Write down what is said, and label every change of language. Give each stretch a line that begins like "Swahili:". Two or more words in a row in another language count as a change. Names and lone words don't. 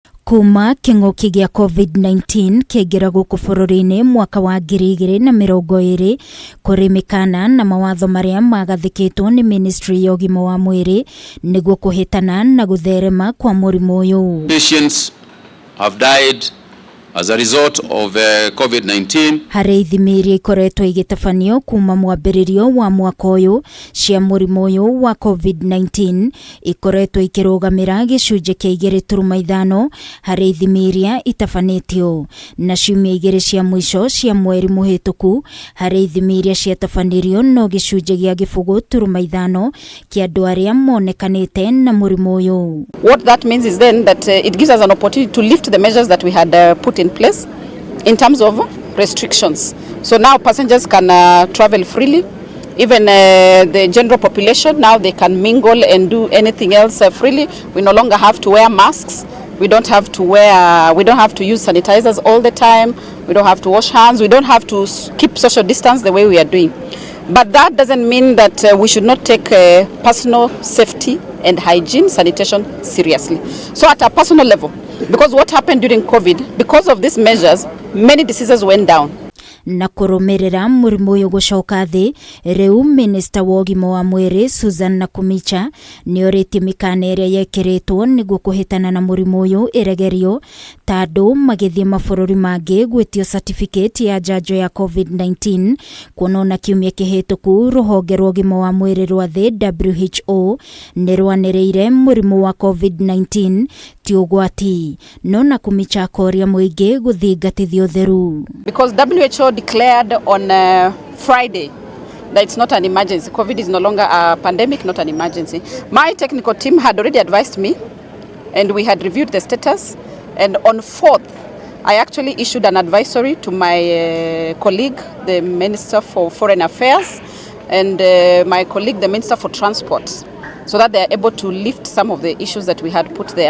Kikuyu: Kuma king'uki gĩa COVID-19 kĩaingĩra gũkũ bũrũri-inĩ mwaka wa 2020 kũrĩ mĩkana na mawatho marĩa magathĩkĩtwo nĩ Ministry ya ũgima wa mwĩrĩ nĩguo kũhĩtana na gũtherema kwa mũrimũ ũyũ.
English: Patients have died as a result of COVID-19.
Kikuyu: Harĩ ithimi iria ikoretwo igĩtabanio kuma mwambĩrĩrio wa mwaka ũyũ cia mũrimũ ũyũ wa COVID-19 ikoretwo ikĩrũgamĩra gĩcunjĩ kĩa 2.5 harĩ ithimi iria itabanĩtio, na ciumia 2 cia mũico cia mweri mũhĩtũku harĩ ithimi iria ciatabanirio no gĩcunjĩ gĩa 0.5 kĩa andũ arĩa monekanĩte na mũrimũ ũyũ.
English: What that means is then that it gives us an opportunity to lift the measures that we had put in place in terms of restrictions. So now passengers can travel freely. Even the general population, now they can mingle and do anything else freely. We no longer have to wear masks. We don't have to use sanitizers all the time. We don't have to wash hands. We don't have to keep social distance the way we are doing. But that doesn't mean that we should not take personal safety and hygiene, sanitation seriously. So at a personal level, because what happened during COVID, because of these measures, many diseases went down.
Kikuyu: Na kũrũmĩrĩra mũrimũ ũyũ gũcoka thĩ, rĩu Minista wa ũgima wa mwĩrĩ NAKUMICHA nĩorĩtie mĩkana ĩrĩa yekĩrĩtwo nĩguo kũhĩtana na mũrimũ ũyũ ĩregerio ta andũ magĩthiĩ mabũrũri mangĩ gwĩtio certificate ya njanjo ya COVID-19 kuona kiumia kĩhĩtũku rũhonge rwa ũgima wa mwĩrĩ rwa thĩ WHO nĩrwanĩrĩire mũrimũ wa COVID-19 ti ũgwati, no NAKUMICHA akoria mũingĩ gũthingatithia ũtheru.
English: Because WHO declared on Friday that it's not an emergency. COVID is no longer a pandemic, not an emergency. My technical team had already advised me, and we had reviewed the status. And on 4th, I actually issued an advisory to my colleague, the Minister for Foreign Affairs, and my colleague, the Minister for Transport, so that they are able to lift some of the issues that we had put there.